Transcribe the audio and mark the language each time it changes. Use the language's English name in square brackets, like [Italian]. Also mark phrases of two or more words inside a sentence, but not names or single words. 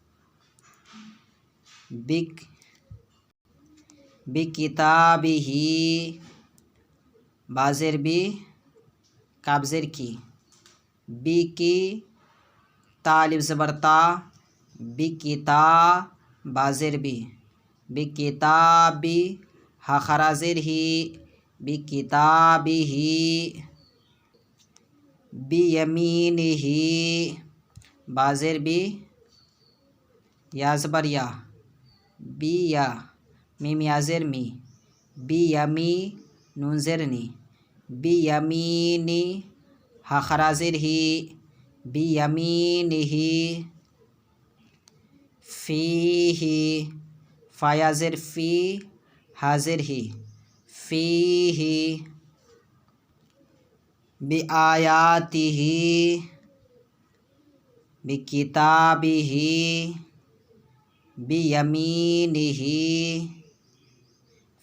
[Urdu] بکتابہ ہی، بازر بی، کاف زیر کی، بی کی، تالب زبر تا، بکتا، بازر بی، بکتابی، ہا خرا زیر ہی، بکتابہ، بیمینہ، بازر بی، یا زبر یا، بی یا، میم یا زیر می، بیمی، نون زیر نی، بیمینی، ہا خرا زیر ہی، بیمینہ، فیہ، فا یا زیر فی، ہا زیر ہی، فیہ، [Arabic] بآیاتہ بکتابہ بیمینہ فیہ۔